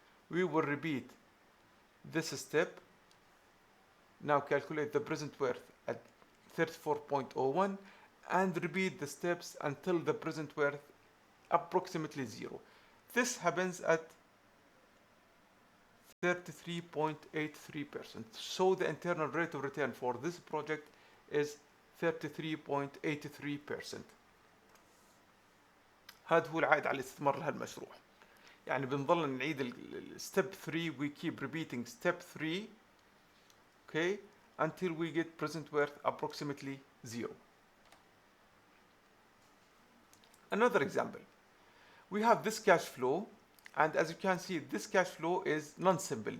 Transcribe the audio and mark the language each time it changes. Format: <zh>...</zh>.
<en>We will repeat this step. Now calculate the present worth at 34.01 and repeat the steps until the present worth approximately 0. This happens at 33.83%. So the internal rate of return for this project is 33.83%.</en> <ar>هذا هو العائد على الاستثمار لهالمشروع. يعني بنضل نعيد</ar> <en>step 3, we keep repeating step 3, okay, until we get present worth approximately 0. Another example. We have this cash flow, and as you can see, this cash flow is non-simple.</en>